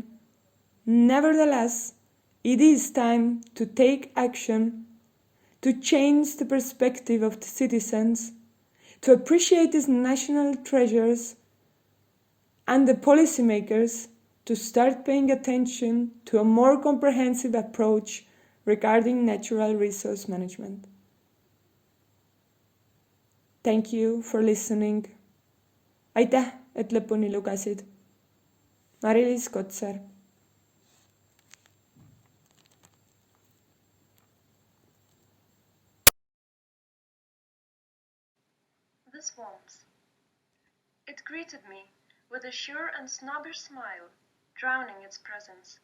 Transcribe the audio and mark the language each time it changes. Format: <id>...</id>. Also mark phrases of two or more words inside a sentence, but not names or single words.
<en>Nevertheless, it is time to take action, to change the perspective of the citizens, to appreciate these national treasures, and the policymakers to start paying attention to a more comprehensive approach regarding natural resource management. Thank you for listening.</en> <et>Aitäh, et lõpuni lugesid. Mari-Liis Kotsar.</et> <en>The swamps. It greeted me with a sure and snobbish smile, drowning its presence.</en>